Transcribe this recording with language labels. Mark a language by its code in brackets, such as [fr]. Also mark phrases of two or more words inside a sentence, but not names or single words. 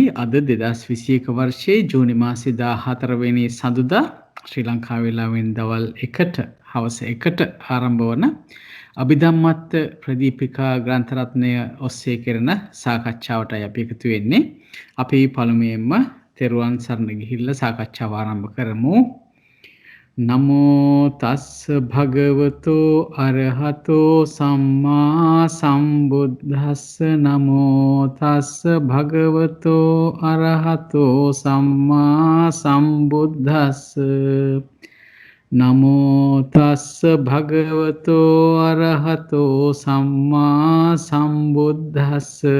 [si] අද 2021 වර්ෂයේ ජූනි මාසේ 14 වෙනි සඳුදා ශ්‍රී ලංකා වේලාවෙන් දවල් 1ට හවස 1ට ආරම්භ වන අභිධම්මත් ප්‍රදීපිකා ග්‍රන්ථ රත්නය ඔස්සේ කරන සාකච්ඡාවටයි අපි එකතු වෙන්නේ. අපි පළමුවෙන්ම තෙරුවන් සරණ ගිහිල්ලා සාකච්ඡාව ආරම්භ කරමු. [pi] නමෝ තස්ස භගවතෝ අරහතෝ සම්මා සම්බුද්දස්ස නමෝ තස්ස භගවතෝ අරහතෝ සම්මා සම්බුද්දස්ස නමෝ තස්ස භගවතෝ අරහතෝ සම්මා සම්බුද්දස්ස